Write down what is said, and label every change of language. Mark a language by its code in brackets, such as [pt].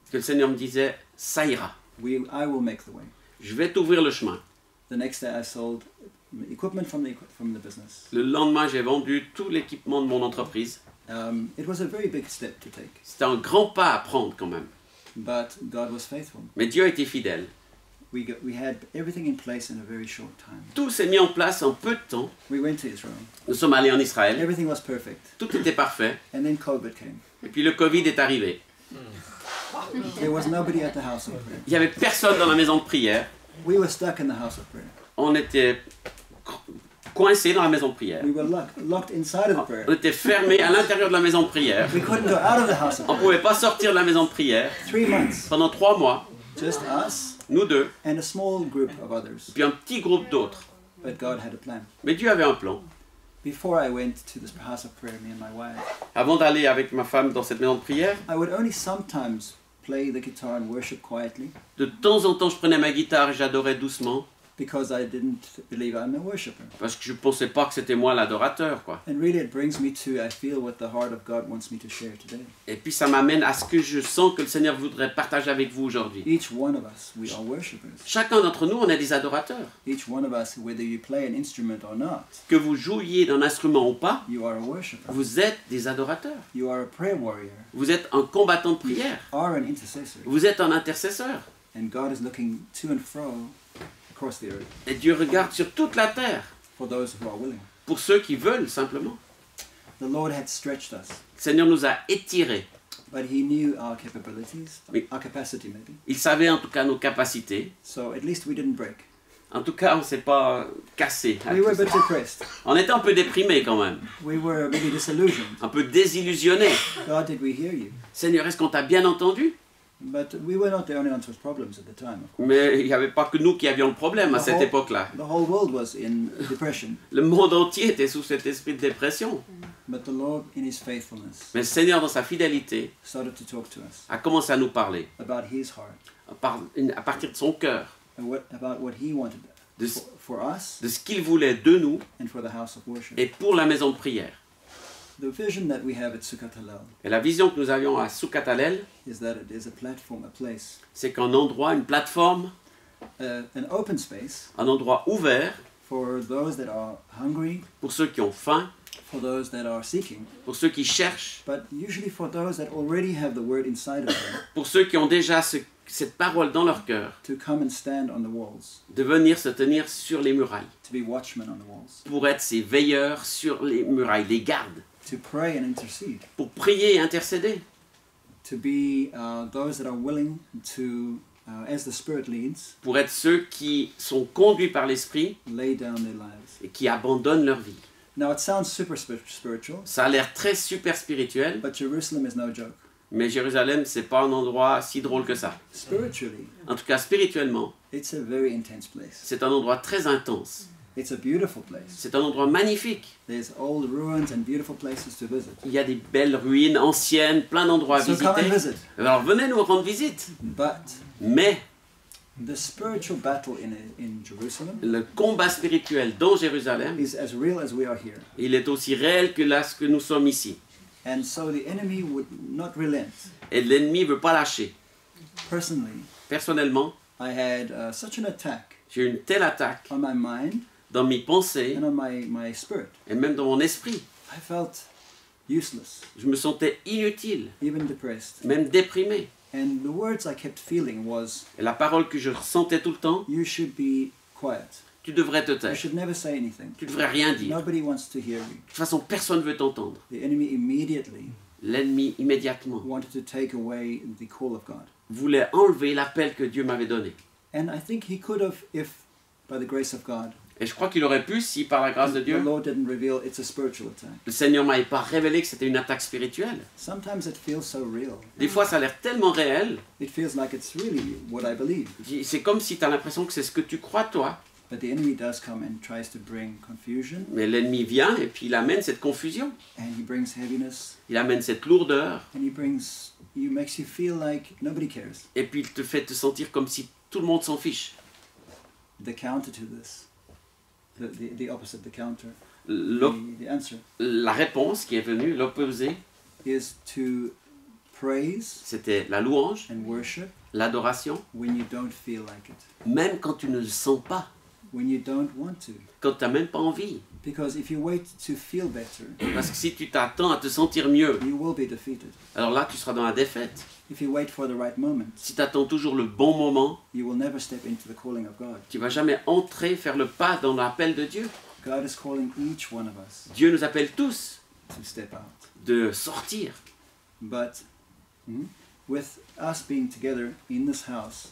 [fr] que le Seigneur me disait, ça ira. [en] I will make the way. [fr] Je vais t'ouvrir le chemin. [en] The next day I sold equipment from the business. [fr] Le lendemain, j'ai vendu tout l'équipement de mon entreprise. [en] It was a very big step to take, [fr] C'était un grand pas à prendre quand même. [en] but God was faithful. [fr] Mais Dieu a été fidèle. [en] We had everything in place in a very short time. [fr] Tout s'est mis en place en peu de temps. [en] We went to Israel. [fr] Nous sommes allés en Israël. [en] Everything was perfect. [fr] Tout était parfait. [en] And then COVID came. [fr] Et puis le Covid est arrivé. [en] There was nobody at the house of prayer. [fr] Il n'y avait personne dans la maison de prière. [en] We were stuck in the house of prayer. [fr] On était coincés dans la maison de prière. [en] We were locked inside of the prayer. [fr] On était fermés à l'intérieur de la maison de prière. [en] We couldn't go out of the house of [fr] On ne [en] prayer. [fr] pouvait pas sortir de la maison de prière [en] 3 months. [fr] pendant 3 mois. [en] Just us [fr] Nous deux, [en] and a small group of others. [fr] puis un petit groupe d'autres. [en] But God had a plan. [fr] Mais Dieu avait un plan. [en] Before I went to this house of prayer, me and my wife, [fr] Avant d'aller avec ma femme dans cette maison de prière, [en] I would only sometimes play the guitar and worship quietly. [fr] de temps en temps, je prenais ma guitare et j'adorais doucement. [en] because I didn't believe I'm a worshipper. [fr] Parce que je ne pensais pas que c'était moi l'adorateur, quoi. [en] And really it brings me to, I feel what the heart of God wants me to share today. [fr] Et puis ça m'amène à ce que je sens que le Seigneur voudrait partager avec vous aujourd'hui. [en] Each one of us, we are worshipers. [fr] Chacun d'entre nous, on est des adorateurs. [en] Each one of us, whether you play an instrument or not, [fr] Que vous jouiez d'un instrument ou pas, [en] you are a worshipper. [fr] vous êtes des adorateurs. [en] You are a prayer warrior. [fr] Vous êtes un combattant de prière. [en] You are an intercessor. [fr] Vous êtes un intercesseur. [en] And God is looking to and fro across the earth [fr] Et Dieu regarde sur toute la terre [en] for those who are willing. [fr] pour ceux qui veulent simplement. [en] The Lord had stretched us, [fr] Le Seigneur nous a étirés. [en] but He knew our capabilities, [fr] Oui. [en] our capacity maybe. [fr] Il savait en tout cas nos capacités. [en] So at least we didn't break. [fr] En tout cas, on ne s'est pas cassé. [en] We were a bit depressed. [fr] On était un peu déprimés quand même. [en] We were maybe disillusioned. [fr] Un peu désillusionnés. [en] God, did we hear you? [fr] Seigneur, est-ce qu'on t'a bien entendu? [en] But we were not the only ones with problems at the time. Of course. [fr] Mais il n'y avait pas que nous qui avions le problème à cette époque-là. [en] The whole world was in depression. [fr] Le monde entier était sous cet esprit de dépression. [en] But the Lord, in His faithfulness, [fr] Mais le Seigneur, dans sa fidélité, [en] started to talk to us [fr] a commencé à nous parler [en] about His heart, [fr] à partir de son cœur, [en] and about what He wanted [fr] de, [en] for us [fr] de ce qu'il voulait de nous [en] and for the house of worship. [fr] et pour la maison de prière. [en] The vision that we have at Sukkot Hallel [fr] Et la vision que nous avions à Sukkot Hallel, [en] is that it is a platform, a place, [fr] c'est qu'un endroit, une plateforme, [en] an open space [fr] un endroit ouvert [en] for those that are hungry, [fr] pour ceux qui ont faim, [en] for those that are seeking, [fr] pour ceux qui cherchent, [en] but usually for those that already have the word inside of them, [fr] pour ceux qui ont déjà cette parole dans leur cœur, [en] to come and stand on the walls, [fr] de venir se tenir sur les murailles, [en] to be watchmen on the walls, [fr] pour être ces veilleurs sur les murailles, les gardes, [en] to pray and intercede, [fr] pour prier et intercéder, [en] to be those that are willing to, as the Spirit leads, [fr] pour être ceux qui sont conduits par l'Esprit [en] lay down their lives. [fr] et qui abandonnent leur vie. [en] Now it sounds super spiritual, [fr] Ça a l'air très super spirituel, [en] but Jerusalem is no joke. [fr] mais Jérusalem, c'est pas un endroit si drôle que ça. [en] Spiritually, [fr] En tout cas, spirituellement, [en] it's a very intense place. [fr] c'est un endroit très intense. [en] It's a beautiful place. [fr] C'est un endroit magnifique. [en] There's old ruins and beautiful places to visit. [fr] Il y a des belles ruines anciennes, plein d'endroits à [en] So come and [fr] visiter. [en] visit. [fr] Alors venez nous rendre visite. [en] But [fr] Mais [en] the spiritual battle in Jerusalem [fr] le combat spirituel dans Jérusalem, [en] is as real as we are here. [fr] il est aussi réel que là ce que nous sommes ici. [en] And so the enemy would not relent. [fr] Et l'ennemi ne veut pas lâcher. [en] Personally, [fr] Personnellement, [en] I had such an attack [fr] j'ai eu une telle attaque [en] on my mind [fr] dans mes pensées [en] and on my spirit. [fr] et même dans mon esprit. [en] I felt useless, [fr] Je me sentais inutile, [en] even depressed. [fr] même déprimé. [en] And the words I kept feeling was, [fr] Et la parole que je ressentais tout le temps, [en] you should be quiet. [fr] tu devrais te [en] You [fr] taire. [en] should never say anything. [fr] Tu devrais rien dire. De [en] Nobody wants to hear you. [fr] toute façon, personne ne veut t'entendre. [en] The enemy immediately [fr] L'ennemi, immédiatement, [en] wanted to take away the call of God. [fr] voulait enlever l'appel que Dieu m'avait donné. [en] And I think he could have if, by the grace of God, [fr] Et je crois qu'il aurait pu, si par la grâce de [en] the [fr] Dieu, [en] Lord didn't reveal it's a spiritual attack. [fr] le Seigneur ne m'avait pas révélé que c'était une attaque spirituelle. [en] Sometimes it feels so real. [fr] Des fois, ça a l'air tellement réel, [en] It feels like it's really what I believe. [fr] c'est comme si tu as l'impression que c'est ce que tu crois, toi. [en] But the enemy does come and tries to bring confusion, [fr] Mais l'ennemi vient et puis il amène cette confusion, [en] and he brings heaviness, [fr] il amène cette lourdeur, [en] and he makes you feel like nobody cares. [fr] et puis il te fait te sentir comme si tout le monde s'en fiche. [en] The counter to this, the opposite, the counter, [fr] L'op- [en] the answer, [fr] La réponse qui est venue, l'opposé, [en] is to praise [fr] c'était la louange, [en] and worship [fr] l'adoration, [en] when you don't feel like it, [fr] même quand tu ne le sens pas, [en] when you don't want to. [fr] quand tu n'as même pas envie. [en] Because if you wait to feel better, [fr] Parce que si tu t'attends à te sentir mieux, [en] you will be defeated. [fr] alors là tu seras dans la défaite. [en] If you wait for the right moment, [fr] Si tu attends toujours le bon moment, [en] you will never step into the calling of God. [fr] tu vas jamais entrer, faire le pas dans l'appel de Dieu. [en] God is calling each one of us [fr] Dieu nous appelle tous [en] to step out. [fr] de sortir. [en] But with us being together in this house,